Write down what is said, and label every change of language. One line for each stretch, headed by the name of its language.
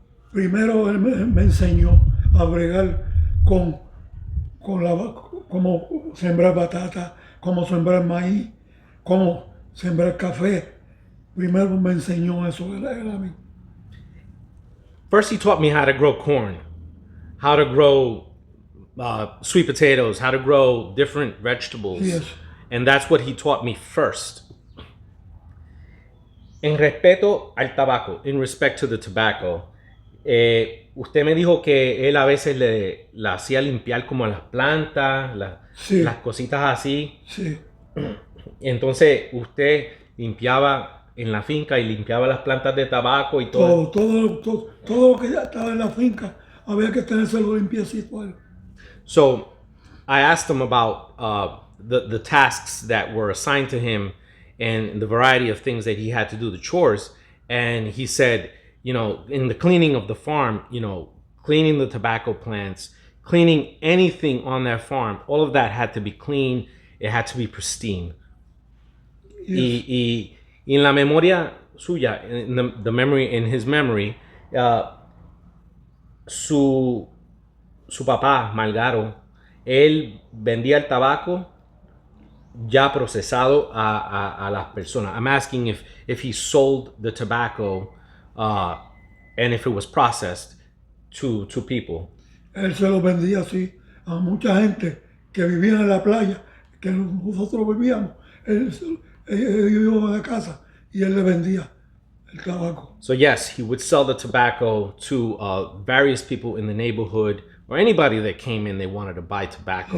Spanish: Primero él me enseñó a bregar con cómo sembrar batata, cómo sembrar maíz, cómo sembrar café. Primero me enseñó eso él a mí.
English: First, he taught me how to grow corn, how to grow sweet potatoes, how to grow different vegetables. Yes. And that's what he taught me first.
Spanish: En respeto al tabaco,
English: in respect to the tobacco,
Spanish: usted me dijo que él a veces le hacía limpiar como las plantas, Sí. las cositas así. Sí. Entonces usted limpiaba en la finca y limpiaba las plantas de tabaco y todo. Todo lo que ya estaba en la finca había que tenérselo limpiecito.
English: So I asked him about the tasks that were assigned to him and the variety of things that he had to do, the chores. And he said, in the cleaning of the farm, cleaning the tobacco plants, cleaning anything on that farm, all of that had to be clean. It had to be pristine. Yes.
Spanish: Y en la memoria suya,
English: in his memory,
Spanish: su papá, Malgaro, él vendía el tabaco ya procesado a las personas.
English: I'm asking if he sold the tobacco and if it was processed to people.
Spanish: Él se lo vendía así a mucha gente que vivía en la playa, que nosotros vivíamos. Ellos iban a la casa y él le vendía el tabaco.
English: So yes, he would sell the tobacco to various people in the neighborhood or anybody that came in, they wanted to buy tobacco.